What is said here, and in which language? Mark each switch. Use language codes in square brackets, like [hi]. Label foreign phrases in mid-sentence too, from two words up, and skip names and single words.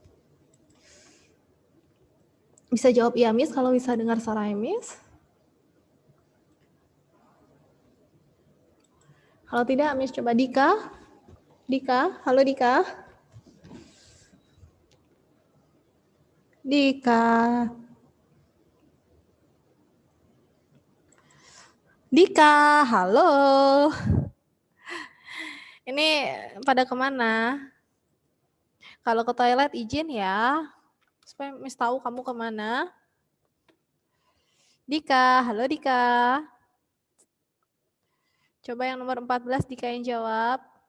[id] Bisa jawab iya, Miss, kalau bisa dengar suara Miss? Kalau tidak, Miss coba Dika. Dika, halo Dika. Dika. Dika, halo. Ini pada kemana? Kalau ke toilet izin ya, supaya Miss tahu kamu kemana. Dika, halo Dika. Coba yang nomor 14 Dika yang jawab.